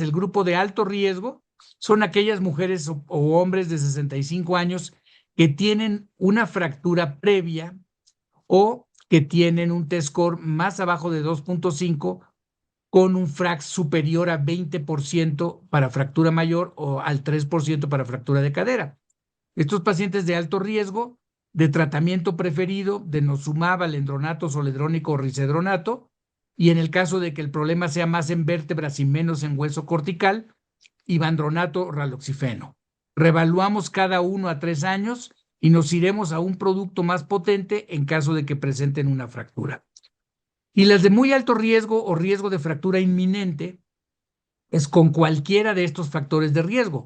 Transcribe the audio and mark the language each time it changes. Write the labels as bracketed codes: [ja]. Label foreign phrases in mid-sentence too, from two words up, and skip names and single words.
[es] El grupo de alto riesgo son aquellas mujeres o hombres de 65 años que tienen una fractura previa o que tienen un T-score más abajo de 2.5 con un FRAX superior a 20% para fractura mayor o al 3% para fractura de cadera. Estos pacientes de alto riesgo, de tratamiento preferido, denosumab, alendronato, zoledrónico o risedronato, y en el caso de que el problema sea más en vértebras y menos en hueso cortical, ivandronato o raloxifeno. Revaluamos cada 1 a 3 años y nos iremos a un producto más potente en caso de que presenten una fractura. Y las de muy alto riesgo o riesgo de fractura inminente es con cualquiera de estos factores de riesgo.